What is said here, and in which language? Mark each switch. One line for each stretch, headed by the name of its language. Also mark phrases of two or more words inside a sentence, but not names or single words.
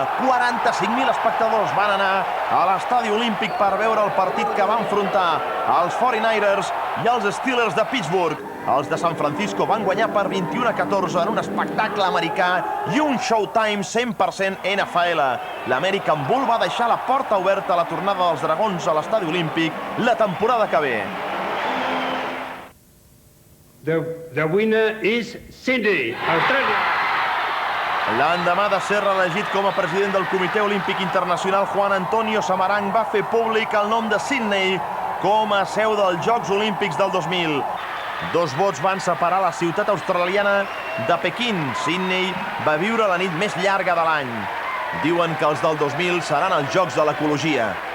Catalan: 45.000 espectadors van anar a l'estadi olímpic per veure el partit que va enfrontar els 49ers i els Steelers de Pittsburgh. Els de San Francisco van guanyar per 21-14 en un espectacle americà i un showtime 100% NFL. L'American Bull va deixar la porta oberta a la tornada dels Dragons a l'estadi olímpic la temporada que ve.
English: The winner is Sydney, Australia.
Catalan: L'endemà de ser reelegit com a president del Comitè Olímpic Internacional, Juan Antonio Samaranch va fer públic el nom de Sydney com a seu dels Jocs Olímpics del 2000. 2 vots van separar la ciutat australiana de Pequín. Sydney va viure la nit més llarga de l'any. Diuen que els del 2000 seran els Jocs de l'Ecologia.